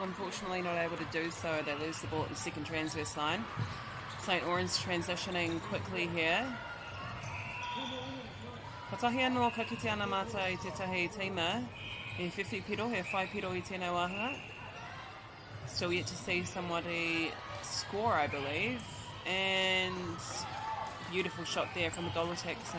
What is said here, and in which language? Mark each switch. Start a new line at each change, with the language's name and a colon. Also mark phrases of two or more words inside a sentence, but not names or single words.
English: Unfortunately not able to do so, they lose the ball at the second transverse line. St. Lawrence transitioning quickly here.
Māori: Katahi anō ka kite ana mata I te tahi tīma. He 50 piro, he 5 piro I tēnei wahanga.
English: Still yet to see somebody score, I believe. And beautiful shot there from a goal attack to St.